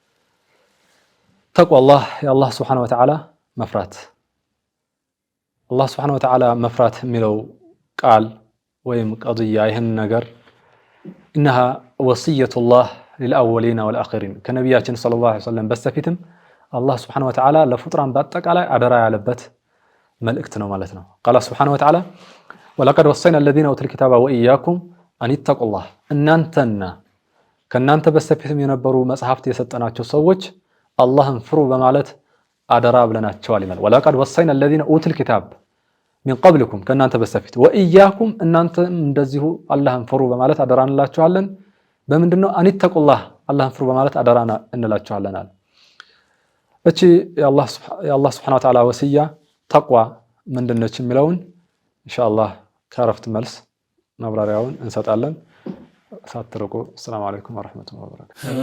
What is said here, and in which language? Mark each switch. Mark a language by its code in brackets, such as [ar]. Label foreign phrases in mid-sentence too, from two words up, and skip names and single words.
[am] ተቅዋላህ የአላህ [ar] سبحانه وتعالى [am] መፍራት አላህ [ar] سبحانه وتعالى [am] መፍራት የሚለው ቃል ወይም ቀضያ ይህን ነገር [ar] إنها وصية الله للأولين والآخرين [am] ከነቢያችን [ar] صلى الله عليه وسلم [am] በስተፊትም አላህ [ar] سبحانه وتعالى [am] ለፍጡራን በአጠቃላይ አደራ ያለበት መልእክት ነው ማለት ነው። ቃል [ar] سبحانه وتعالى ولقد وصينا الذين أوتوا الكتاب وإياكم أن اتقوا الله [am] እናንተና ከናንተ በስተፊትም የነበሩ መጽሐፍት የሰጠናቸው ሰዎች አላህን ፍሩ በማለት አደራ ብለናቸዋል ይላል። [ar] ولقد وصينا الذين أوتوا الكتاب من قبلكم [am] ከናንተ በስተፊት وإياكم እናንተም እንደዚሁ አላህን ፍሩ በማለት አደራ እንላችኋለን። በምንድነው [ar] أن اتقوا الله [am] አላህን ፍሩ በማለት አደራ እንላችኋለን አለ። እቺ የአላህ [ar] سبحانه وتعالى [am] ወሲያ ተቅዋ ምንድነች የሚለውን ኢንሻአላህ ከረፍት መልስ ማብራሪያውን እንሰጣለን። ሳትርቁ። [ar] السلام عليكم ورحمة الله وبركاته።